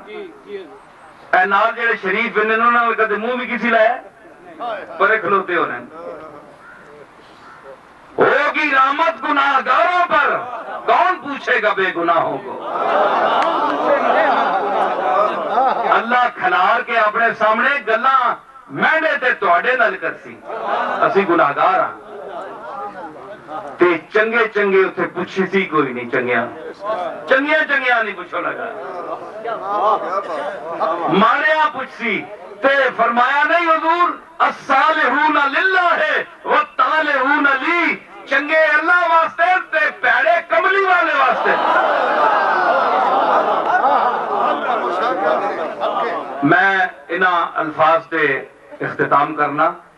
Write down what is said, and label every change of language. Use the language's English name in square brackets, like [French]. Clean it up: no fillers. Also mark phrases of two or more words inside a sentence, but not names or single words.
[Punjabi] اے نال جڑے شریف بننے انہوں نے کہتے منہ بھی کسی لایا پرے کھلوتے ہو رہے ہیں. [Urdu] ہوگی رحمت گناہگاروں پر کون پوچھے گا بے گناہوں کو. [Punjabi] اللہ کھلار کے اپنے سامنے گلاں مہنے تے تواڈے نال کرسی. اسی گناہگار ہاں تے چنگے چنگے اتنے پوچھی سی کوئی نہیں. چنگیاں نہیں پوچھو لگا ماریا پوچھی تے فرمایا نہیں حضور [Arabic] الصالحون للہ والطالحون لی. [Punjabi] چنگے اللہ واسطے تے پیڑے کملی والے واسطے. میں انہاں الفاظ تے اختتام کرنا